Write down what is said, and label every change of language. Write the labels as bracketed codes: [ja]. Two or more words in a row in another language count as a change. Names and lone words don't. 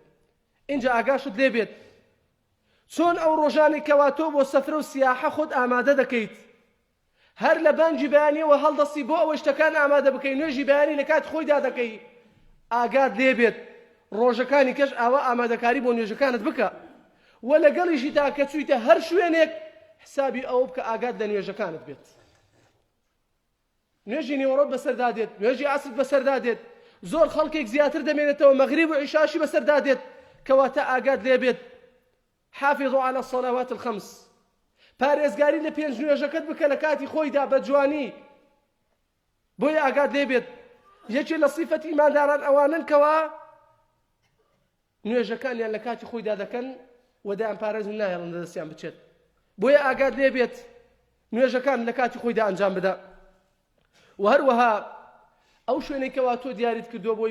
[ckb] اینجا ئاگاشت لێ بێت چۆن ئەو ڕۆژانی کەوا تۆ بۆ سەفرە و سیاحە خۆت ئامادە دەکەیت هەر لە بانگی بەیانیەوە هەڵدەستی بۆ ئەوەی شتەکان ئامادە بکەی نوێژی بەیانی لە کات خۆیدا دەکەی ئاگات لێ بێت ڕۆژەکانی کەش ئاوا ئامادەکاری بۆ نوێژەکانت بکە و لەگەڵیشی تا کە چوویتە هەر شوێنێک حسابی ئەوە بکە ئاگات لە نوێژەکانت بێت. نوێژی نیوەڕۆت بەسەردا دێت نوێژی عەسر بەسەردا دێت زۆر خەڵکێک زیاتر دەمێنێتەوە مەغریب و عیشاشی بەسەردا دێت کەواتە ئاگات لێ بێت [ar] حافظوا على الصلوات الخمس [ckb] پارێزگاری لە پێنج نوێژەکەت بکە لە کاتی خۆیدا بە جوانی بۆیە ئاگات لێ بێت یەکێ لە صیفەتی ئیمانداران ئەوانن کەوا نوێژەکانیان لە کاتی خۆیدا دەکەن و دایان پارێزن نایەڵن دەستیان بچێت بۆیە ئاگات لێ بێت نوێژەکان لە کاتی خۆیدا ئەنجام بدە و هەروەها ئەو شوێنێک کەوا تۆ دیاریت کردووە بۆی